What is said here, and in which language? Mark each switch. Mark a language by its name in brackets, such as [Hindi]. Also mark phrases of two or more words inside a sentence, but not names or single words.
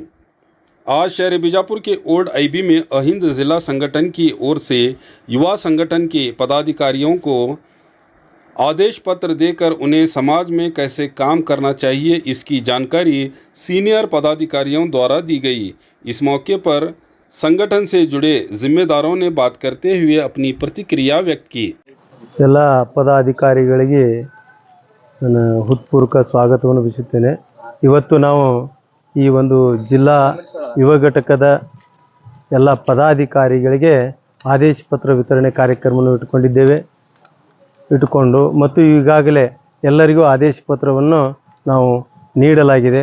[Hindi] आज शहर बीजापुर के ओल्ड आईबी में अहिंद जिला संगठन की ओर से युवा संगठन के पदाधिकारियों को आदेश पत्र देकर उन्हें समाज में कैसे काम करना चाहिए इसकी जानकारी सीनियर पदाधिकारियों द्वारा दी गई। इस मौके पर संगठन से जुड़े जिम्मेदारों ने बात करते हुए अपनी प्रतिक्रिया व्यक्त की। [Kannada] ಎಲ್ಲ ಪದಾಧಿಕಾರಿಗಳಿಗೆ ನಾನು ಹೃತ್ಪೂರ್ವಕ ಸ್ವಾಗತವನ್ನು ಬಯಸುತ್ತೇನೆ। ಇವತ್ತು ನಾವು ಈ ಒಂದು ಜಿಲ್ಲಾ ಯುವ ಘಟಕದ ಎಲ್ಲ ಪದಾಧಿಕಾರಿಗಳಿಗೆ ಆದೇಶ ಪತ್ರ ವಿತರಣೆ ಕಾರ್ಯಕ್ರಮವನ್ನು ಇಟ್ಟುಕೊಂಡು ಮತ್ತು ಈಗಾಗಲೇ ಎಲ್ಲರಿಗೂ ಆದೇಶ ಪತ್ರವನ್ನು ನಾವು ನೀಡಲಾಗಿದೆ।